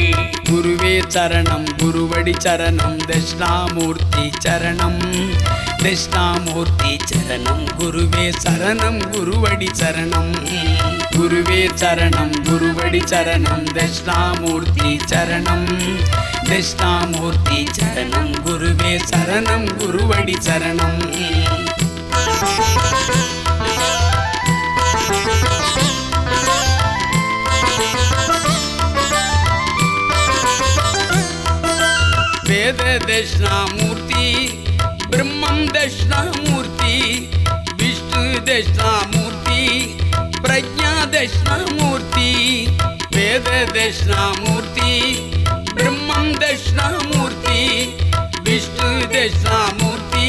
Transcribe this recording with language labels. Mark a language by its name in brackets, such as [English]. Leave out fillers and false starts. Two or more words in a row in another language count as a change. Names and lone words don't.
[Tamil] குருவே சரணம் குருவடி சரணம் தட்சிணாமூர்த்தி சரணம் தட்சிணாமூர்த்தி சரணம் குருவே சரணம் குருவடி சரணம் குருவே சரணம் குருவடி சரணம் தட்சிணாமூர்த்தி சரணம் தட்சிணாமூர்த்தி சரணம் குருவே சரணம் குருவடி சரணம். [Sanskrit] वेद दक्षिणामूर्ति ब्रह्मं दक्षिणामूर्ति विष्णु दक्षिणामूर्ति प्रज्ञा दक्षिणामूर्ति वेद दक्षिणामूर्ति ब्रह्मं दक्षिणामूर्ति विष्णु दक्षिणामूर्ति